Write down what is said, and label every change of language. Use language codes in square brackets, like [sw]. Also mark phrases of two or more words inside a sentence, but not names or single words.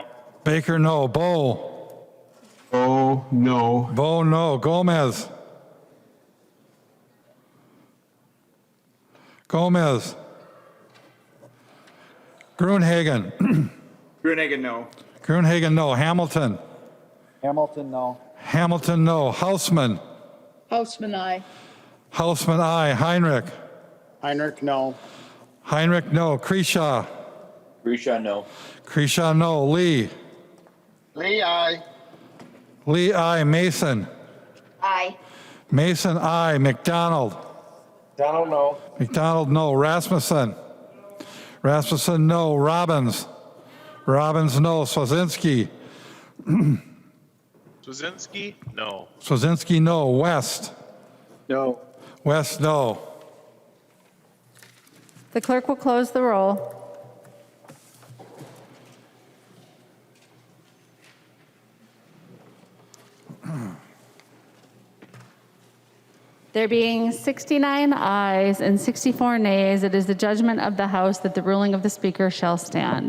[en] Baker, no. Bo. Bo, no. Bo, no. Gomez. Gomez. Gruenhagen. Gruenhagen, no. Gruenhagen, no. Hamilton. Hamilton, no. Hamilton, no. Hausman. Hausman, aye. Hausman, aye. Heinrich. Heinrich, no. Heinrich, no. Kreshaw. Grisha, no. Kreshaw, no. Lee. Lee, aye. Lee, aye. Mason. Aye. Mason, aye. McDonald. Donald, no. McDonald, no. Rasmussen. Rasmussen, no. Robbins. Robbins, no. Swazinski. Swazinski, no. Swazinski, no. West. No. West, no. The clerk will close the roll. There being 69 ayes and 64 nays, it is the judgment of the House that the ruling of the Speaker shall stand.